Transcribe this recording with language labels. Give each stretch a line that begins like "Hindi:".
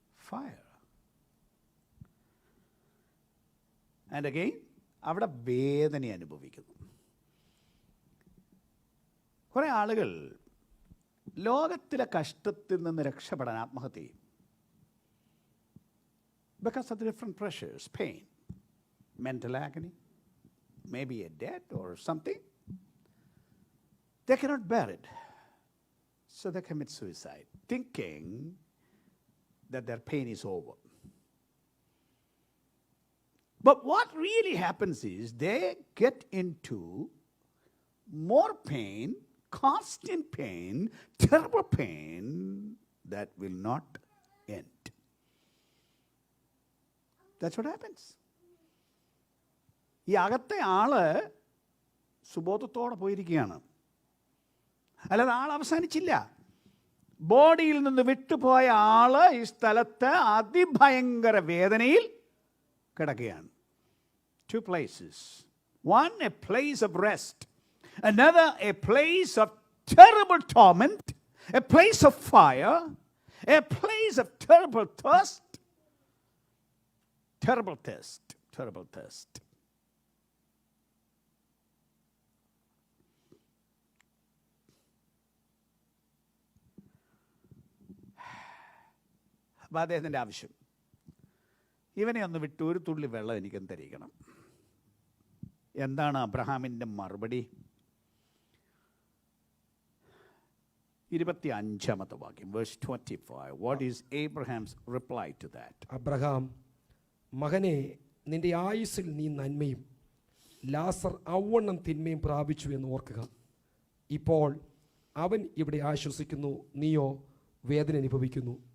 English: Fire. And again,
Malayalam: അവിടെ വേദന അനുഭവിക്കുന്നു. കുറേ ആളുകൾ ലോകത്തിലെ കഷ്ടത്തിൽ നിന്ന് രക്ഷപ്പെടാൻ ആത്മഹത്യ ചെയ്യും.
English: Because of the different pressures, pain, mental agony, maybe a death or something. They cannot bear it. So they commit suicide, thinking that their pain is over. But what really happens is they get into more pain, constant pain, terrible pain that will not end. That's what happens.
Malayalam: ഈ അകത്തെ ആള് സുബോധത്തോടെ പോയിരിക്കുകയാണ്. അല്ലാതെ ആൾ അവസാനിച്ചില്ല. ബോഡിയിൽ നിന്ന് വിട്ടുപോയ ആള് ഈ സ്ഥലത്ത് അതിഭയങ്കര വേദനയിൽ കിടക്കുകയാണ്.
English: Two places. One, a place of rest. Another, a place of terrible torment. A place of fire. A place of terrible thirst. Terrible thirst. Terrible thirst.
Malayalam: അപ്പോൾ അദ്ദേഹത്തിൻ്റെ ആവശ്യം, ഇവനെ ഒന്ന് വിട്ട് ഒരു തുള്ളി വെള്ളം എനിക്കൊന്ന് തരിക്കണം. എന്താണ് അബ്രഹാമിൻ്റെ മറുപടി? 25ാമത്തെ വാക്യം,
English: verse 25. What is Abraham's reply to that?
Malayalam: Abraham, മകനെ, നിന്റെ ആയുസ്സിൽ നീ നന്മയും ലാസർ ഔവണ്ണം തിന്മയും പ്രാപിച്ചു എന്ന് ഓർക്കുക. ഇപ്പോൾ അവൻ ഇവിടെ ആശ്വസിക്കുന്നു, നീയോ വേദന അനുഭവിക്കുന്നു.